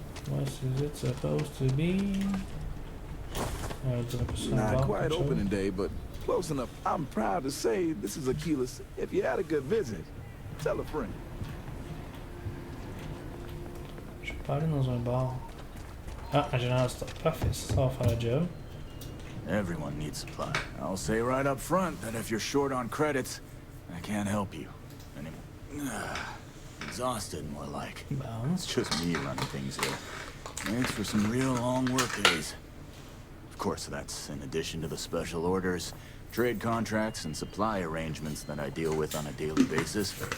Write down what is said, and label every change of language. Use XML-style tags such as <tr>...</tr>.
<en>What is it supposed to be? Not quite opening day, but close enough. I'm proud to say this is Aquila's. If you had a good visit, tell a friend.</en> <fr>Je peux pas aller dans un bar. Ah, un général stock. Parfait, ça va faire le job.</fr> <en>Everyone needs supply. I'll say right up front that if you're short on credits, I can't help you anymore. Exhausted, more like. It's just me running things here. Thanks for some real long work days. Of course, that's in addition to the special orders, trade contracts, and supply arrangements that I deal with on a daily basis.</en>